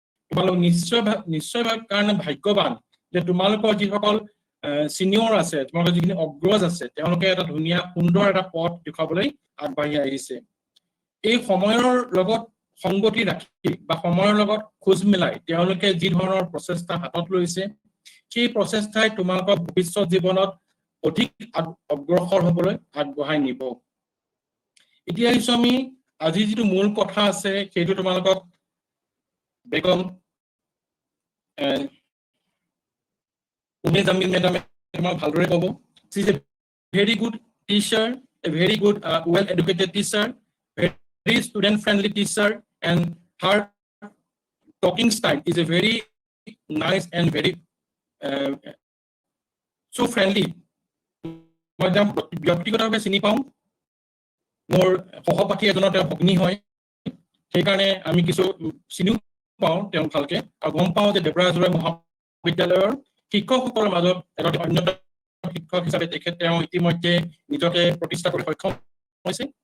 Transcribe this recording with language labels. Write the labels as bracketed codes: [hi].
[as] তোমালোক নিশ্চয় কাৰণে ভাগ্যৱান যে তোমালোকৰ যিসকল চিনিয়ৰ আছে, তোমালোকৰ যিখিনি অগ্ৰজ আছে, তেওঁলোকে এটা ধুনীয়া সুন্দৰ এটা পথ দেখুৱাবলৈ আগবাঢ়ি আহিছে। এই সময়ৰ লগত সংগতি ৰাখি বা সময়ৰ লগত খোজ মিলাই তেওঁলোকে যি ধৰণৰ প্ৰচেষ্টা হাতত লৈছে সেই প্ৰচেষ্টাই তোমালোকৰ ভৱিষ্যত জীৱনত অধিক অগ্ৰসৰ হবলৈ আগবঢ়াই নিব। এতিয়া আহিছো আমি আজি যিটো মূল কথা আছে সেইটো তোমালোকক বেগম উম্মে জামিল মেডামে তোমাক ভালদৰে ক'ব। [en] She is a very good teacher, a very good well educated teacher, very student friendly teacher, and her talking style is a very nice and very so friendly. [as] মই ব্যক্তিগতভাৱে চিনি পাওঁ, মোৰ সহপাঠী এজনৰ তেওঁ ভগ্নী হয়, সেইকাৰণে আমি কিছু চিনিও পাওঁ তেওঁ ভালকে, আৰু গম পাওঁ যে দেৱৰাজ মহাবিদ্যালয়ৰ শিক্ষকসকলৰ মাজত এগৰাকী অন্যতম শিক্ষক হিচাপে তেওঁ ইতিমধ্যে নিজকে প্ৰতিষ্ঠা কৰি সক্ষম হৈছে।